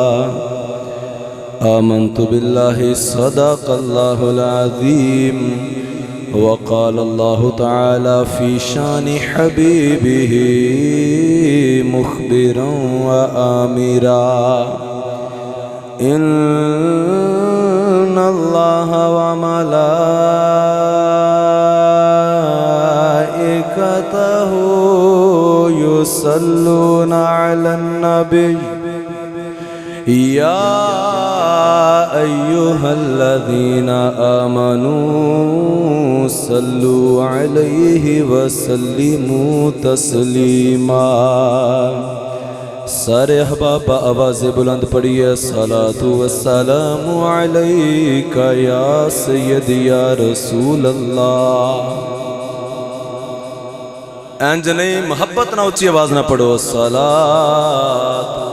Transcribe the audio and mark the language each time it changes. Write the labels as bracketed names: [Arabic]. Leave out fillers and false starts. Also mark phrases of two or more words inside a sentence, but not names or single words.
[Arabic] آمنت بالله صدق الله العظيم وقال الله تعالى في شأن حبيبه مخبرا وآمرا إن الله وملائكته يصلون على النبي يا أيها الذين آمنوا صلوا عليه وسلموا تسليما. [Punjabi] سارے احباب آواز بلند پڑھیے [Arabic] صلاة والسلام عليك يا سيدي يا رسول الله. [Punjabi] انج نہیں محبت نا اچی آواز نا پڑھو सलातु।